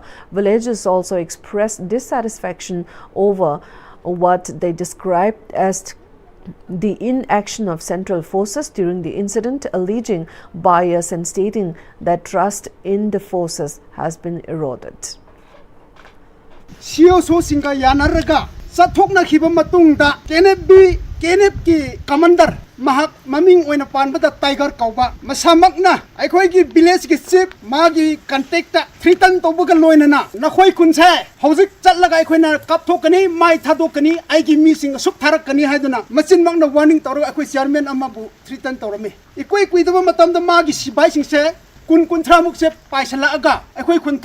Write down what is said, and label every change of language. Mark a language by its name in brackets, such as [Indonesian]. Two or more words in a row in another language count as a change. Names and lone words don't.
[English] Villagers also expressed dissatisfaction over what they described as the inaction of central forces during the incident, alleging bias and stating that trust in the forces has been eroded. [Manipuri] COSO singa yanaraga sathokna khiba matungda KNF ki commander mahak maming oina panbada Tiger kauba masamakna aikoi ki village ki chief magi contact 3 ton tobuga loinana nakhoi kunse hojik chatlaga aikoi na kapthokani mai thadokani aigi mi sing suk tharakani haiduna machin makna warning tawra aikoi chairman amabu 3 ton tawrame ikoi kuidaba matamda magi sibai singse kun tramuk se paisala aga aikoi kun